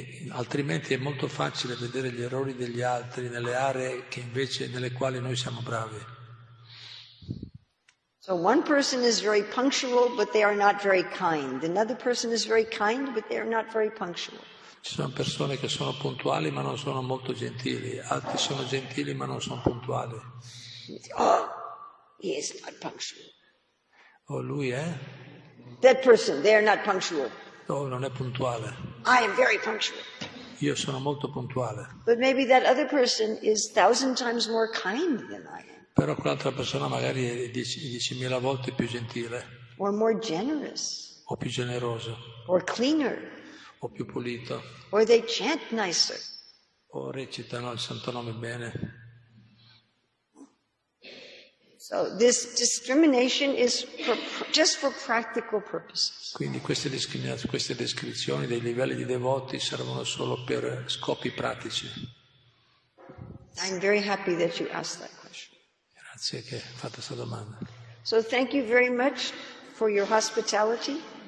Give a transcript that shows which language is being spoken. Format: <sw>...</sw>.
<it>Altrimenti è molto facile vedere gli errori degli altri nelle aree nelle quali noi siamo bravi.</it> <en>So one person is very punctual, but they are not very kind. Another person is very kind, but they are not very punctual.</en> <it>Ci sono persone che sono puntuali ma non sono molto gentili, altri sono gentili ma non sono puntuali.</it> <en>Oh, he is not punctual.</en> <it>Oh, lui è?</it> <en>That person, they are not punctual.</en> <it>Oh, non è puntuale.</it> <en>I am very punctual.</en> <it>Io sono molto puntuale.</it> <en>But maybe that other person is 1,000 times more kind than I am.</en> <it>Però quell'altra persona magari è 10.000 volte più gentile.</it> <en>Or more generous.</en> <it>O più generoso.</it> <en>Or cleaner.</en> <it>O più pulito.</it> <en>Or they chant nicer.</en> <it>O recitano il santo nome bene.</it> <en>So this discrimination is just for practical purposes.</en> <it>Quindi queste descrizioni dei livelli di devoti servono solo per scopi pratici.</it> <en>I'm very happy that you asked that question.</en> <it>Grazie che hai fatto questa domanda.</it> <en>So thank you very much for your hospitality.</en>